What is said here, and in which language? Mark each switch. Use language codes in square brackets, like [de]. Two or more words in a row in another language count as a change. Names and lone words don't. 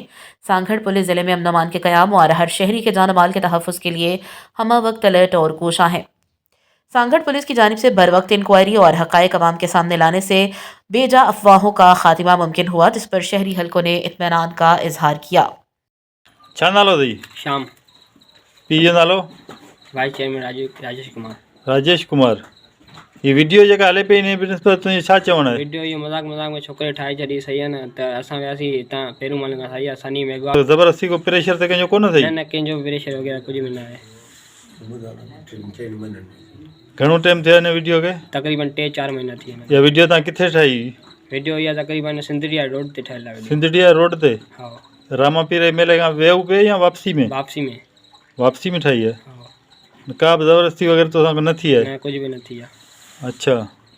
[ur] سانگھڑ پولیس ضلعے میں امن و امان کے قیام اور ہر شہری کے جان مال کے تحفظ کے لیے ہمہ وقت الرٹ اور کوشاں ہیں. سانگھڑ پولیس کی جانب سے بر وقت انکوائری اور حقائق عوام کے سامنے لانے سے بے جا افواہوں کا خاتمہ ممکن ہوا، جس پر شہری حلقوں نے اطمینان کا اظہار کیا. [sd] छा नालो अथई? श्याम। पीउ जो नालो? [en] Vice Chairman [sd] राजेश कुमार। राजेश कुमार। ये वीडियो जेका हले पई इन बिज़नेस पर तुंहिंजो छा चवणु आहे? वीडियो इहो मज़ाक में छोकिरे ठाहे छॾी, सही आहे न। त असां वियासीं हितां पेरूमल खां, सही आहे, सनी मेघवा। तो ज़बरदस्ती को प्रेशर ते कंहिंजो कोन अथई? न कंहिंजो प्रेशर वग़ैरह कुझु बि न आहे। घणो टाइम थियो हिन वीडियो खे? तक़रीबन 3-4 महीना थी विया। इहा वीडियो तव्हां किथे ठाही? वीडियो इहा तक़रीबन सिंधड़िया रोड ते ठहियलु आहे। सिंधड़िया रोड ते? हा। रामा पीर मेले खां वेहू पे या वापसी में? वापसी में। वापसी में ठाही आहे? हा। का बि ज़बरदस्ती वग़ैरह तो न थी आहे? न कुझु बि न थी आहे। अच्छा।